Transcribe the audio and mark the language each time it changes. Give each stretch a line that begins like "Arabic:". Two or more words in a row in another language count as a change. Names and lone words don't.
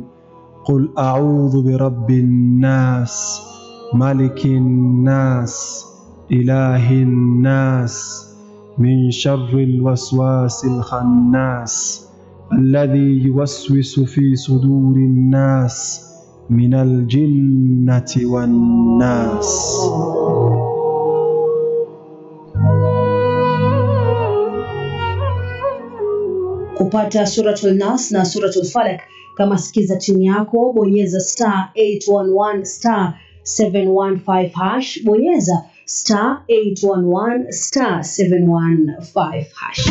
Arabic: قل أعوذ برب الناس ملك الناس إله الناس من شر الوسواس الخناس الذي يوسوس في صدور الناس من الجنة والناس.
Swahili: Kupata Suratul Nas na Suratul Falaq, kama sikiza chini yako, bonyeza *811 *715 hash, bonyeza *811 *715 hash.